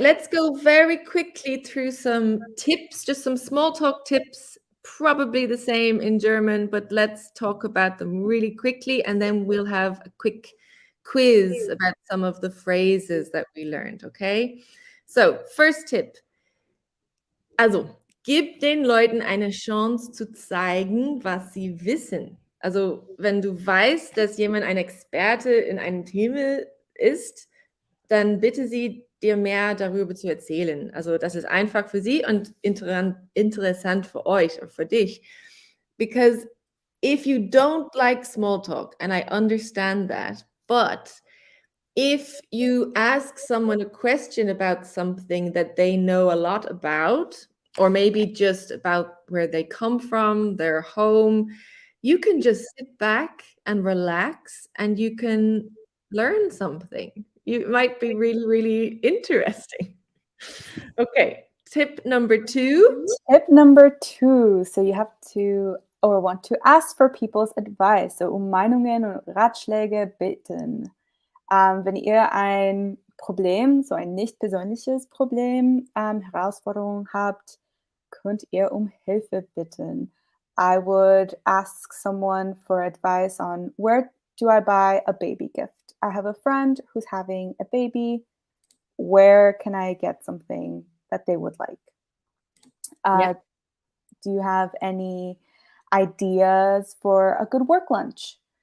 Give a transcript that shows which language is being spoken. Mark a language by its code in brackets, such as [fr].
[en] Let's go very quickly through some tips, just some small talk tips, probably the same in German, but let's talk about them really quickly, and then we'll have a quick quiz about some of the phrases that we learned, okay? So, first tip. [de] Also, gib den Leuten eine Chance zu zeigen, was sie wissen. Also, wenn du weißt, dass jemand ein Experte in einem Thema ist, dann bitte sie, dir mehr darüber zu erzählen. Also, das ist einfach für sie und interessant für euch oder für dich. [en] Because if you don't like small talk, and I understand that, but if you ask someone a question about something that they know a lot about, or maybe just about where they come from, their home, you can just sit back and relax and you can learn something. It might be really, really interesting. Okay, tip number 2. Tip number 2. So you have to or want to ask for people's advice. [de] So Meinungen und Ratschläge bitten. Wenn ihr ein Problem, so ein nicht persönliches Problem, Herausforderung habt, könnt ihr Hilfe bitten. [en] I would ask someone for advice on where do I buy a baby gift? I have a friend who's having a baby. Where can I get something that they would like? Yeah. Do you have any ideas for a good work lunch?